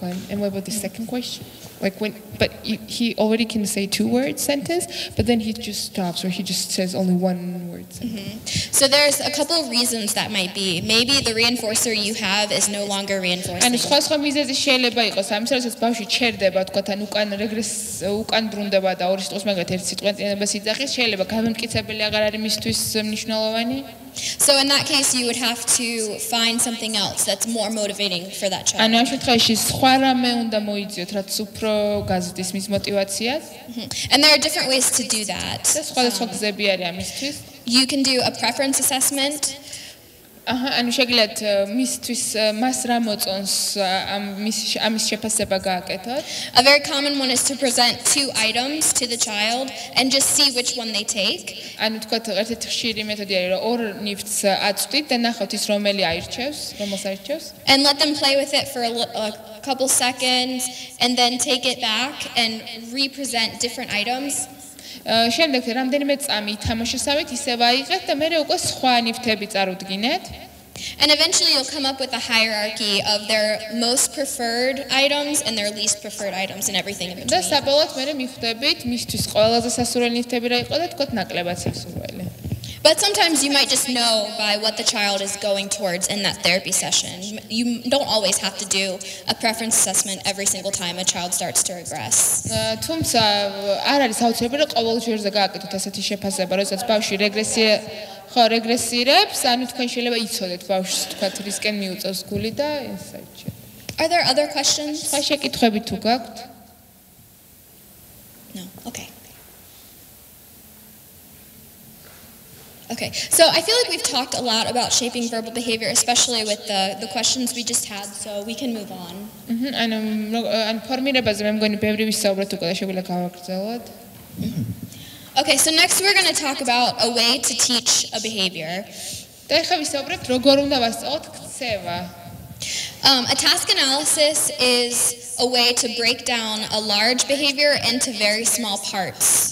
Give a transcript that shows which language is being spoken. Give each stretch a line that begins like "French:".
English: And what about the second question? But he already can say 2-word sentence, but then he just stops or he just says only 1-word sentence. So there's a couple of reasons that might be. Maybe the reinforcer you have is no longer reinforcing.
Georgian: And სხვა მიზეზი შეიძლება იყოს. ამის რასაც ბავშვი ჩერდება, თქვათ, ან უკან ბრუნდება და ორი სიტყვის მაგათ ერთ სიტყვას იძახის, შეიძლება გამემტკიცებელი აღარ არის მისთვის მნიშვნელოვანი.
English: So in that case you would have to find something else that's more motivating for that child.
Georgian: ანუ ამ შემთხვევაში სხვა რამე უნდა მოიძიოთ, რაც უფრო გაზრდის მის мотивაციას.
English: And there are different ways to do that.
Georgian: სხვადასხვა გზები არის ამისთვის.
English: You can do a preference assessment.
Georgian: ანუ შეგიძლიათ მისთვის მას რა მოწონს ამის შეფასება გააკეთოთ.
English: A very common one is to present 2 items to the child and just see which one they take.
Georgian: ანუ თქვათ ერთ-ერთი ხშირი მეთოდი არის რომ ორ ნივთს აწვდით და ნახავთ ის რომელი აირჩევს, რომელს აირჩევს.
English: And let them play with it for a couple seconds and then take it back and represent different items.
Georgian: შემდეგ რამდენიმე წამი ითამაშესავით, ისევ აიღეთ და მერე უკვე სხვა ნივთები წარუდგინეთ.
English: And eventually you'll come up with a hierarchy of their most preferred items and their least preferred items and everything in between.
Georgian: და საბოლოოდ მერე მიხვდებით მისთვის ყველაზე სასურველი ნივთები რა იყო და თქვათ ნაკლებად სასურველი.
English: But sometimes you might just know by what the child is going towards in that therapy session. You don't always have to do a preference assessment every single time a child starts to regress.
Georgian: თუმცა არ არის აუცილებელი რომ ყოველ ჯერზე გააკეთოთ ასეთი შეფასება, როდესაც ბავშვი რეგრესირებს, ანუ თქვენ შეიძლება იცოდეთ ბავშვს თქვათ რისკენ მიუწევს გული და ეს საჭირო.
English: Are there other questions?
Georgian: სხვა შეკითხვები თუ გაქვთ?
English: No. Okay. Okay, so I feel like we've talked a lot about shaping verbal behavior, especially with the questions we just had, so we can move on.
Georgian: ანუ ფორმირებაზე მე მგონი ბევრი ვისაუბრეთ უკვე და შეგვიძლია გავაგრძელოთ.
English: Okay, so next we're going to talk about a way to teach a behavior.
Georgian: და ახლა ვისაუბრებთ როგორ უნდა ვასწავლოთ ქცევა.
English: A task analysis is a way to break down a large behavior into very small parts.